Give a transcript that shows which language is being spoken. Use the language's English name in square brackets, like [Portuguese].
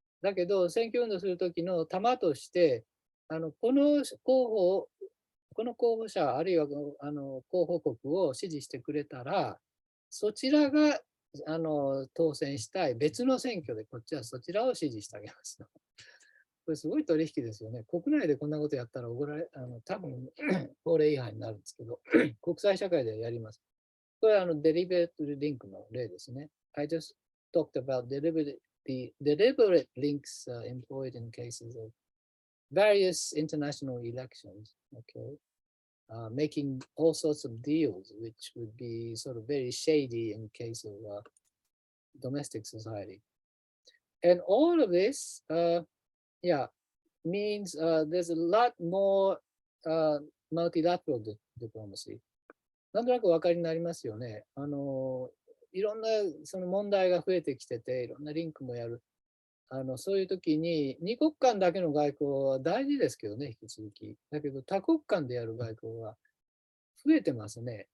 [Japanese] だけど、選挙運動する時の玉として、この候補者、あるいは候補国を支持してくれたら、そちらが当選したい別の選挙で、こっちはそちらを支持してあげますと。これすごい取引ですよね。国内でこんなことやったら多分法令違反になるんですけど、国際社会でやります。これはデリベートリンクの例ですね。 [English] I just talked about the deliberate links employed in cases of various international elections, okay? Making all sorts of deals, which would be sort of very shady in case of domestic society. And all of this, means there's a lot more multilateral diplomacy. [Japanese] なんとなくお分かりになりますよね。いろんなその問題が増えてきてて、いろんなリンクもやる。そういう時に、二国間だけの外交は大事ですけどね、引き続き。だけど、多国間でやる外交は増えてますね。